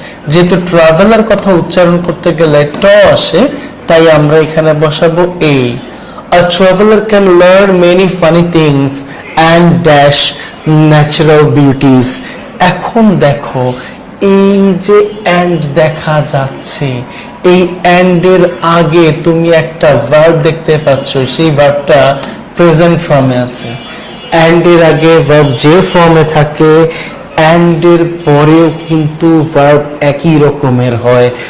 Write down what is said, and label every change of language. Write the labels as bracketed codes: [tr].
[bn] যেহেতু ট্রাভেলার কথা উচ্চারণ করতে গেলে ট আসে, তাই আমরা এখানে বসাবো এ। [en] A traveler can learn many funny things and dash natural beauties. [bn] এখন দেখো, এই যে এন্ড দেখা যাচ্ছে, এই এন্ড এর আগে তুমি একটা ভার্ব দেখতে পাচ্ছ, সেই ভার্বটা প্রেজেন্ট ফর্মে আছে। এন্ড এর আগে ভার্ব যে ফর্মে থাকে, এন্ড এর পরেও কিন্তু ভার্ব একই রকমের হয়।